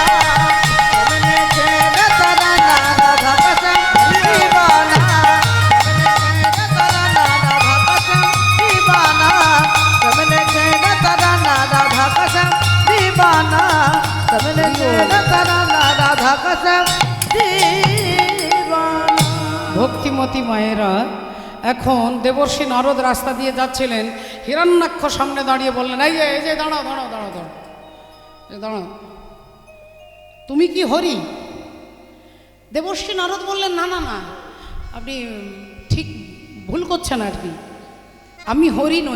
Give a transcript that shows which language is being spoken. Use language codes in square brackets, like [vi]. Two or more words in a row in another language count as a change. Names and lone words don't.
[hi] हमने छेड़ा तराना, राधा का श्याम दीवाना। हमने छेड़ा तराना, राधा का श्याम दीवाना। हमने छेड़ा तराना, राधा का श्याम दीवाना। [bn] ভক্তিমতী মায়েরা, এখন দেবর্ষি নারদ রাস্তা দিয়ে যাচ্ছিলেন। হিরণ্যাক্ষ সামনে দাঁড়িয়ে বললেন, এই যে এই যে দাঁড়াও দাঁড়াও দাঁড়াও দাঁড়াও, এই দাঁড়াও, তুমি কি হরি? দেবর্ষি নারদ বললেন, না না না, আপনি ঠিক ভুল করছেন আর কি, আমি হরি নই।